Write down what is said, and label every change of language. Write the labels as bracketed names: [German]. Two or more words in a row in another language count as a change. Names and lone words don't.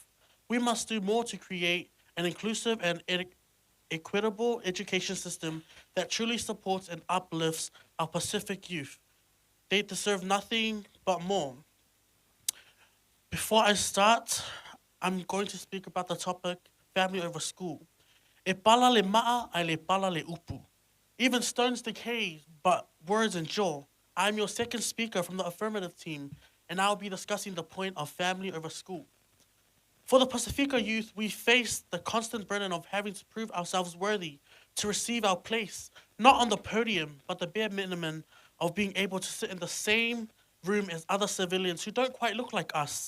[English] We must do more to create an inclusive and equitable education system that truly supports and uplifts our Pacific youth. They deserve nothing but more. Before I start, I'm going to speak about the topic family over school. [Samoan] E pala le maa ai le pala le upu. [English] Even stones decay, but words endure. I'm your second speaker from the affirmative team, and I'll be discussing the point of family over school. For the Pacifica youth, we face the constant burden of having to prove ourselves worthy to receive our place, not on the podium, but the bare minimum of being able to sit in the same room as other civilians who don't quite look like us.